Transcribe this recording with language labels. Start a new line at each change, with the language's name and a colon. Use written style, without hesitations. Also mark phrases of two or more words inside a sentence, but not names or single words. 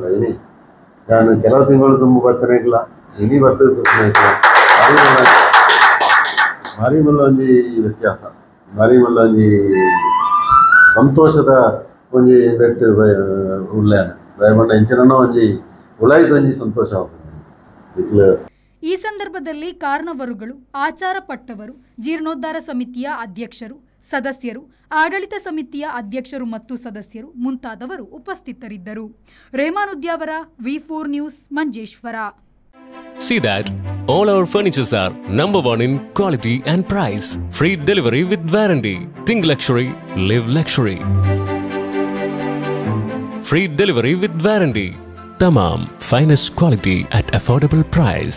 Kannada: ಇನಿ ನಾನು ಕೆಲವು ತಿಂಗಳು ತುಂಬ ಬರ್ತಾನೆ ಇಲ್ಲ, ಇನಿ ಬರ್ತದೆ ಬರ್ತಾನೆ ಇಲ್ಲ.
Tulu: ಭಾರಿ ಮಲ್ಲ ಒಂಜಿ ವ್ಯತ್ಯಾಸ, ಭಾರಿ ಮಲ್ಲ ಒಂಜಿ ಸಂತೋಷದ ಒಂಜಿ ಬೆಟ್ಟು ಉಳ್ಳೇನ ದಯಮಾಡಿ ಎಂಚಿನ ಒಂಜಿ ಉಳಾಯ್ತು ಒಂಜಿ ಸಂತೋಷ ಆಗ್ತದೆ.
Kannada: ಈ ಸಂದರ್ಭದಲ್ಲಿ ಕಾರಣವರುಗಳು, ಆಚಾರ ಪಟ್ಟವರು, ಜೀರ್ಣೋದ್ಧಾರ ಸಮಿತಿಯ ಅಧ್ಯಕ್ಷರು, ಸದಸ್ಯರು, ಆಡಳಿತ ಸಮಿತಿಯ ಅಧ್ಯಕ್ಷರು ಮತ್ತು ಸದಸ್ಯರು ಮುಂತಾದವರು ಉಪಸ್ಥಿತರಿದ್ದರು. ರೆಹಮಾನ್ ಉದ್ಯಾವರ, V4 ನ್ಯೂಸ್, ಮಂಜೇಶ್ವರ.
English: See that all our furnitures are number 1 in quality and price. Free delivery with warranty. Think luxury, live luxury. Free delivery with warranty. Tamam finest quality at affordable price.